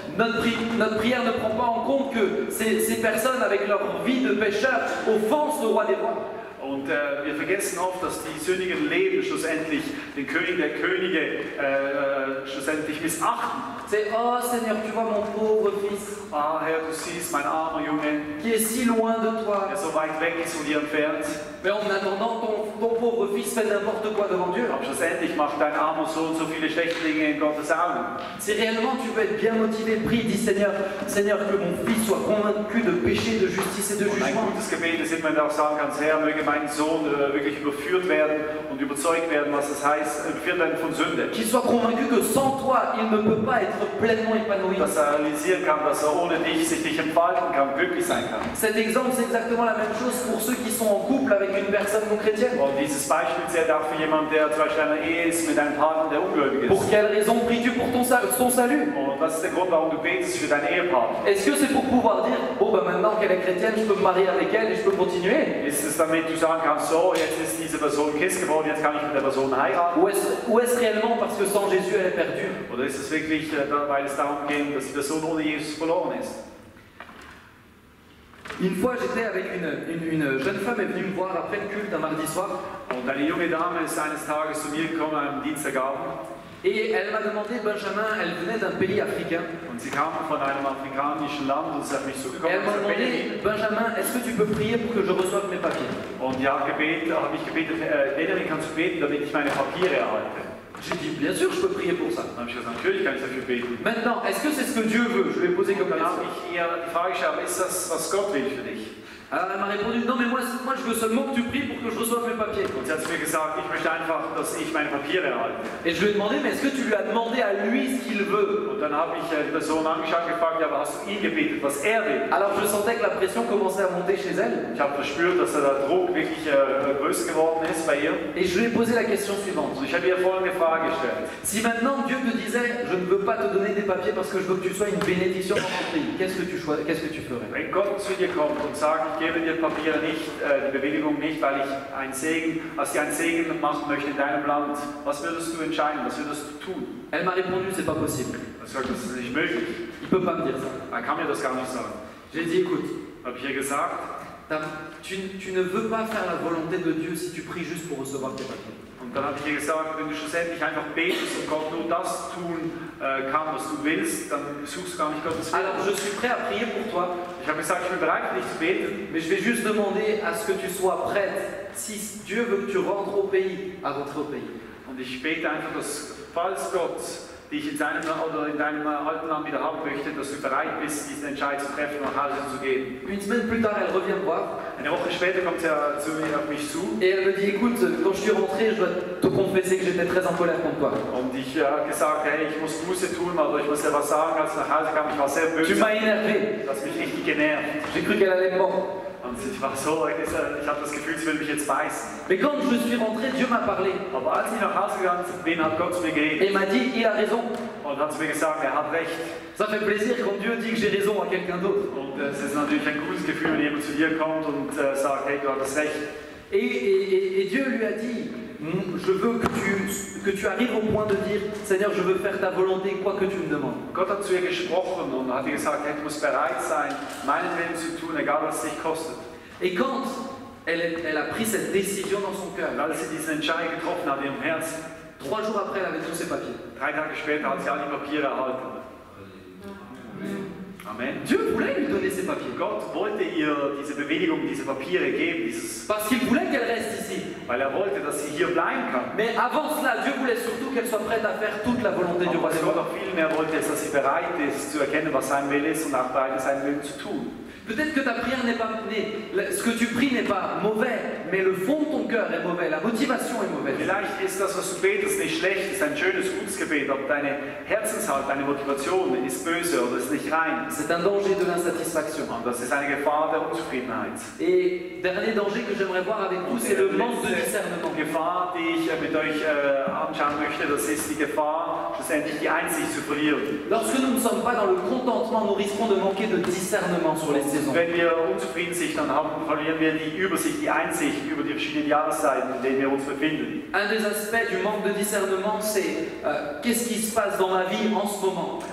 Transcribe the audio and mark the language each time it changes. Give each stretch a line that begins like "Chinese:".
French: Notre prière ne prend pas en compte que ces personnes, avec leur vie de pécheur, offensent le roi des rois.
German: Und wir vergessen oft, dass die sündigen Leben schlussendlich den König der Könige schlussendlich missachten.
French: C'est oh Seigneur, tu vois mon pauvre fils,
German: Ah Herr, du siehst, mein armer Junge,
French: qui est si loin de toi.
German: der so weit weg ist von dir entfernt.
French: Mais en attendant, ton pauvre fils fait n'importe quoi devant Dieu.
German: Aber schlussendlich macht dein armer Sohn so viele schlechte Dinge in Gottes Augen.
French: Si réellement tu veux être bien motivé, prie, dis Seigneur, Seigneur, que mon fils soit convaincu de péché, de justice et de
German: Und ein
French: jugement.
German: gutes Gebet ist immer, wenn du auch sagen kannst, Herr, möge mein Sohn wirklich überführt werden und überzeugt werden, was das heißt, überführt werden von Sünde.
French: Qu'il soit convaincu que sans toi, il ne peut pas être pleinement épanoui.
German: Dass er realisieren kann, dass er ohne dich sich nicht entfalten kann, glücklich sein kann.
French: Cet exemple, c'est exactement la même chose pour ceux qui sont en couple avec une personne non chrétienne.
German: Und dieses Beispiel zählt auch für jemanden, der zum Beispiel in einer Ehe ist mit einem Partner, der ungläubig
French: Pour
German: ist.
French: quelle raison pries-tu pour ton salut?
German: Und was ist der Grund, warum du betest für deinen Ehepartner?
French: Est-ce que c'est pour pouvoir dire, bon ben maintenant qu'elle est chrétienne, je peux me marier avec elle et je peux continuer?
German: Ist es damit, du sagen kannst, so, jetzt ist diese Person Christ geworden, jetzt kann ich mit der Person heiraten?
French: Ou est-ce réellement parce que sans Jésus elle est perdue?
German: Oder ist es wirklich, weil es darum geht, dass die Person ohne Jesus verloren ist?
French: Une fois, j'étais avec une jeune femme, elle est venue me voir après le culte un mardi soir.
German: Und eine junge Dame ist eines Tages zu mir gekommen, am Dienstagabend.
French: Et elle m'a demandé, Benjamin, elle venait d'un pays africain.
German: Und sie kam von einem afrikanischen Land und sie hat mich so
French: Et
German: gekommen.
French: elle m'a demandé, Benjamin, est-ce que tu peux prier pour que je reçoive mes papiers?
German: Und ja, habe ich gebetet, Benjamin, kannst du beten, damit ich meine Papiere erhalte?
French: J'ai dit, bien sûr, je peux prier pour ça.
German: Dann habe ich gesagt, natürlich kann ich dafür beten.
French: Maintenant, est-ce que c'est ce que Dieu veut? Je lui ai posé comme
German: Dann
French: question.
German: habe ich ihr die Frage gestellt, ist das, was Gott will für dich?
French: Alors elle m'a répondu, non mais moi je veux seulement que tu pries pour que je reçoive mes papiers.
German: Und sie hat zu mir gesagt, ich möchte einfach, dass ich meine Papiere erhalte.
French: Et je lui ai demandé, mais est-ce que tu lui as demandé à lui ce qu'il veut?
German: Und dann habe ich die Person angeschaut und gefragt, ja, aber hast du ihn gebetet, was er will?
French: Alors je sentais que la pression commençait à monter chez elle.
German: Ich habe verspürt, dass der Druck wirklich größer geworden ist bei ihr.
French: Et je lui ai posé la question suivante.
German: Und ich habe ihr folgende Frage gestellt.
French: Si maintenant Dieu te disait, je ne veux pas te donner des papiers parce que je veux que tu sois une bénédiction dans ton pays, qu'est-ce que tu ferais?
German: Wenn Gott zu dir kommt und sagt, ich gebe dir Papiere nicht, die Bewilligung nicht, weil ich einen Segen machen möchte in deinem Land, was würdest du entscheiden, was würdest du tun?
French: Elle m'a répondu, c'est pas possible.
German: Er sagt, das ist nicht möglich.
French: Il peut pas me dire ça.
German: Er kann mir das gar nicht sagen.
French: J'ai dit, écoute,
German: Habe ich ihr gesagt,
French: tu ne veux pas faire la volonté de Dieu si tu pries juste pour recevoir tes papiers.
German: und dann habe ich ihr gesagt, wenn du schlussendlich einfach betest und Gott nur das tun kann, was du willst, dann suchst du gar nicht Gottes Willen.
French: Alors je suis prêt à prier pour toi,
German: Ich habe gesagt, ich bin bereit für dich zu beten,
French: mais je vais juste demander à ce que tu sois prête, si Dieu veut que tu rentres au pays, à rentrer au pays.
German: und ich bete einfach, dass falls Gott dich in deinem alten Land wieder haben möchte, dass du bereit bist, diesen Entscheid zu treffen und nach Hause zu gehen.
French: Une semaine plus tard, elle revient me voir
German: Eine Woche später kommt er zu mir auf mich zu
French: et elle me dit, écoute, quand je suis rentré, je dois te confesser que j'étais très en colère contre toi.
German: und ich habe gesagt, hey, ich muss Buße tun, aber ich muss dir was sagen, als ich nach Hause kam, ich war sehr
French: Tu
German: böse,
French: m'as énervé.
German: das hat mich richtig genervt.
French: J'ai cru qu'elle allait me mordre.
German: Und ich war so, ich habe das Gefühl, sie will mich jetzt beißen.
French: Mais quand je suis rentré, Dieu m'a parlé
German: Aber als ich nach Hause gegangen bin, hat Gott zu mir geredet
French: et m'a dit, il a raison.
German: und hat zu mir gesagt, er hat recht.
French: Ça fait plaisir quand Dieu dit que j'ai raison à quelqu'un d'autre.
German: Und es ist natürlich ein gutes Gefühl, wenn jemand zu dir kommt und sagt, hey, du hattest recht.
French: Et Dieu lui a dit, je veux que tu arrives au point de dire, Seigneur, je veux faire ta volonté, quoi que tu me demandes.
German: Gott hat zu ihr gesprochen und hat ihr gesagt, hey, du musst bereit sein, meinen Willen zu tun, egal was es dich kostet.
French: Et quand elle a pris cette décision dans son cœur,
German: Und als sie diesen Entscheid getroffen hat in ihrem Herzen,
French: 3 jours après, elle avait tous ses papiers.
German: 3 Tage später hat sie all die Papiere erhalten.
French: Amen. Dieu voulait lui donner ses papiers.
German: Gott wollte ihr diese Bewilligung, diese Papiere geben,
French: Parce qu'il voulait qu'elle reste ici.
German: weil er wollte, dass sie hier bleiben kann.
French: Mais avant cela, Dieu voulait surtout qu'elle soit prête à faire toute la volonté du
German: Aber was
French: des
German: Gott
French: rois.
German: auch viel mehr wollte, ist, dass sie bereit ist, zu erkennen, was sein Wille ist und auch bereit ist, seinen Willen zu tun.
French: Peut-être que ta prière n'est pas ce que tu pries n'est pas mauvais, mais le fond de ton cœur est mauvais, la motivation est mauvaise.
German: Vielleicht ist das, was du betest, nicht schlecht, ist ein schönes, gutes Gebet, aber deine Herzenshaltung, deine Motivation ist böse oder ist nicht rein.
French: C'est c'est un danger de l'insatisfaction.
German: Und das ist eine Gefahr der Unzufriedenheit.
French: Et dernier danger que j'aimerais voir avec vous, c'est le manque de discernement.
German: Gefahr, die ich mit euch anschauen möchte, das ist die Gefahr, schlussendlich die Einsicht zu verlieren.
French: Lorsque nous ne sommes pas dans le contentement, nous risquons de manquer de discernement sur les saisons.
German: Wenn wir unzufrieden sind, dann verlieren wir die Übersicht, die Einsicht über die verschiedenen Jahreszeiten, in denen wir uns befinden.
French: Un des aspects du manque de discernement, c'est qu'est-ce qui se passe dans ma vie en ce moment.